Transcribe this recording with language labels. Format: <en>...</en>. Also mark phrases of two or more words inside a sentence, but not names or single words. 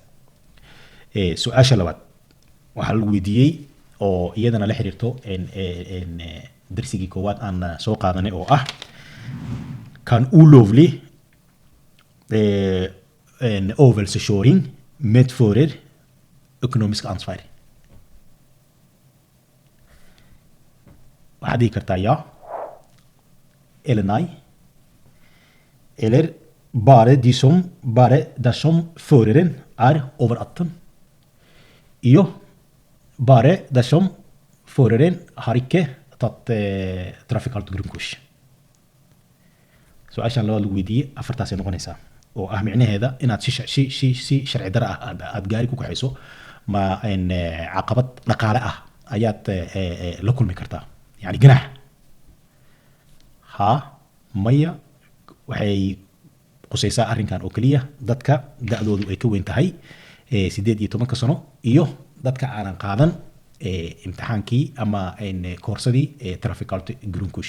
<so>su-aasha labaad waxaa lagu weydiiyey oo iyadana la xiriirto darsigii koowaad aan soo qaadanay oo ah kan</so> <no>ulovlig overkörning medförer ekonomisk ansvar.</no> <so>waxaad dhihi kartaa</so> <no>ja eller nej eller bare dersom føreren over 18 iyo bare dersom føreren har ikke tatt trafikalt grunnkurs.</no> <so>su-aashan labaad lagu weydiiyey afartaasay noqonaysaa oo ah micnaheeda inaad si sharci dara ah aad gaari ku kaxayso ma caqabad dhaqaale ah ayaad la kulmi kartaa yani ganax ha maya waxay qusaysaa arrinkan oo keliya dadka da-doodu ay ka weyn tahay 18 sano iyo dadka aanan qaadan imtixaankii ama koorsadii</so> <no>trafikalt grunnkurs.</no>